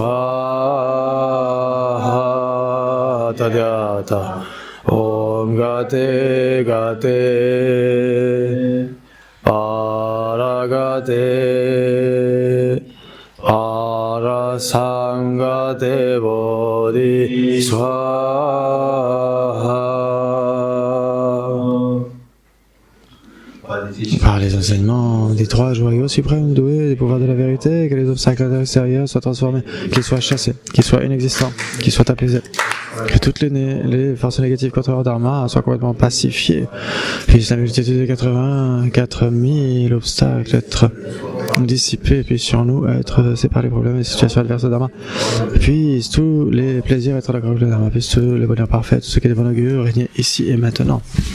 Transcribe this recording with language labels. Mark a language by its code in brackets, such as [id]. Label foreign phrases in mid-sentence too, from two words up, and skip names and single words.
[sa] Swaha Tadyata Om Gate Gate Paragate Parasangate Bodhi Swaha. [fr] Par les enseignements des trois joyaux suprêmes doués des pouvoirs de la vérité, que les obstacles extérieurs soient transformés, qu'ils soient chassés, qu'ils soient inexistants, qu'ils soient apaisés, que toutes les forces négatives contre leur dharma soient complètement pacifiées, puisse la multitude de 84 000 obstacles être dissipés, puis sur nous être séparés des problèmes et situations adverses au dharma, puissent tous les plaisirs être d'accord avec le dharma, puissent tous les bonheurs parfaits, tout ce qui est de bon augure régner ici et maintenant.